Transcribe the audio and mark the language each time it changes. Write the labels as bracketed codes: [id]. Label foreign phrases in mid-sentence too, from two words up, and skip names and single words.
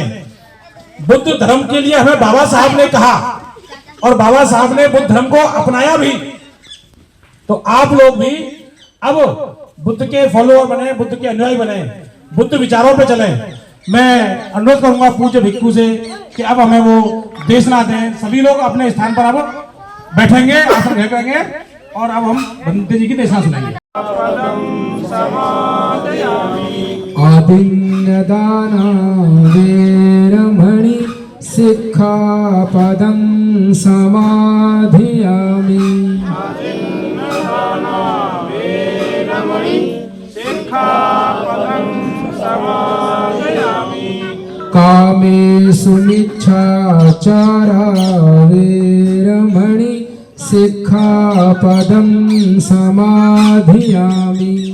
[hi] बुद्ध धर्म के लिए हमें बाबा साहब ने कहा और बाबा साहब ने बुद्ध धर्म को अपनाया भी, तो आप लोग भी अब बुद्ध के फॉलोअर बने, बुद्ध के अनुयायी बने, बुद्ध विचारों पे चलें। मैं अनुरोध करूंगा पूज्य भिक्षु से कि अब हमें वो देशना दें। सभी लोग अपने स्थान पर अब बैठेंगे, आसन रखेंगे और अब हम बंदे जी की देशना सुनेंगे। [pi] आदिन्यदाना वेरमणि सिक्खापदं समाधियामि। कामेषु मिच्छाचारा वेरमणि सिक्खापदं समाधियामि।